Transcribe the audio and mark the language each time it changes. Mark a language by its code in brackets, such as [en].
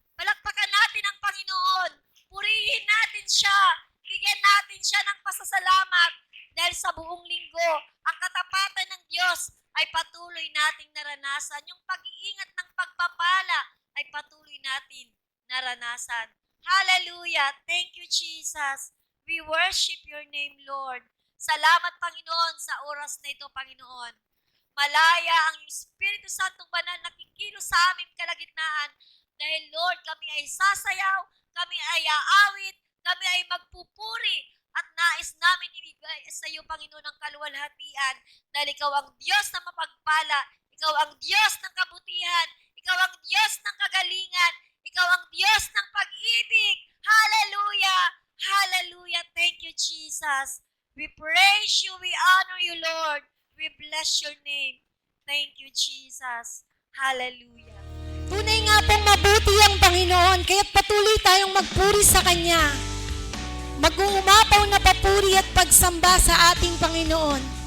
[tl] Palakpakan natin ang Panginoon. Purihin natin siya. Bigyan natin siya ng pasasalamat dahil sa buong linggo, ang katapatan ng Diyos ay patuloy nating naranasan. Yung pag-iingat ng pagpapala ay patuloy natin naranasan. [en] Hallelujah. Thank you, Jesus. We worship your name, Lord. [tl] Salamat, Panginoon, sa oras na ito, Panginoon. Malaya ang Espiritu Santong Banal nakikilos sa aming kalagitnaan dahil, Lord, kami ay sasayaw, kami ay aawit, kami ay magpupuri at nais namin ibigay sa iyo, Panginoon, ang kaluwalhatian dahil ikaw ang Diyos na mapagpala, ikaw ang Diyos ng kabutihan, ikaw ang Diyos ng kagalingan, ikaw ang Diyos ng pag-ibig. [en] Hallelujah! Hallelujah! Thank you, Jesus. We praise you, we honor you, Lord. We bless your name. Thank you, Jesus. Hallelujah. [tl] Tunay nga pong mabuti ang Panginoon, kaya't patuloy tayong magpuri sa Kanya. Mag-uumapaw na papuri at pagsamba sa ating Panginoon.